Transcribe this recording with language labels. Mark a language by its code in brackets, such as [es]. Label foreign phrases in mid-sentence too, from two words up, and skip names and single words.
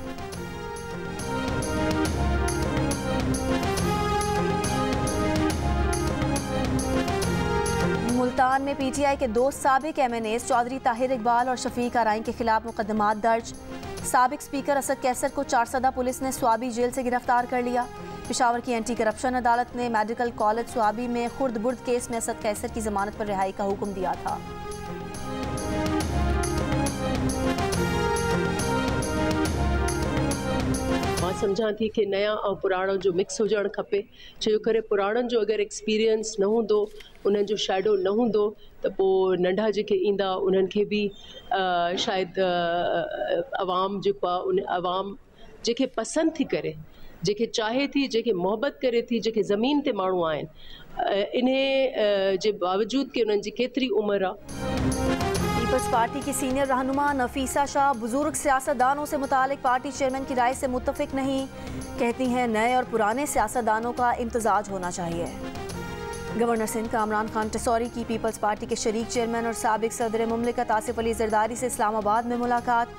[ur] ملتان میں PTI کے 2 سابق MNAs چوہدری طاہر اقبال اور شفیق آرائیں کے خلاف مقدمات درج. سابق اسپیکر اسد قیصر کو 4 صدا پولیس نے صوابی جیل سے گرفتار کر لیا. پشاور کی اینٹی کرپشن عدالت نے میڈیکل کالج صوابی میں خرد برد کیس میں اسد قیصر کی ضمانت پر رہائی کا حکم دیا تھا. [sd] मां सम्झां थी कि नया और पुराणो जो मिक्स हुजणु खपे, छो करे पुराणनि जो अगरि एक्सपीरियंस न हूंदो, उन्हनि जो शैडो न हूंदो त पोइ नंढा जेके ईंदा उन्हनि खे बि शायदि अवाम जेको आहे उन अवाम जेके पसंद थी करे, जेके चाहे थी, जेके मोहब्बत करे थी, जेके ज़मीन ते माण्हू आहिनि, इन्हें जे बावजूद कि उन्हनि जी केतिरी उम्र आहे। [ur] پیپلز پارٹی کی سینئر رہنما نفیسہ شاہ بزرگ سیاستدانوں سے متعلق پارٹی چیئرمین کی رائے سے متفق نہیں، کہتی ہیں نئے اور پرانے سیاستدانوں کا امتزاج ہونا چاہیے. گورنر سندھ کامران خان ٹیسوری کی پیپلز پارٹی کے شریک چیئرمین اور سابق صدر مملکت آصف علی زرداری سے اسلام آباد میں ملاقات.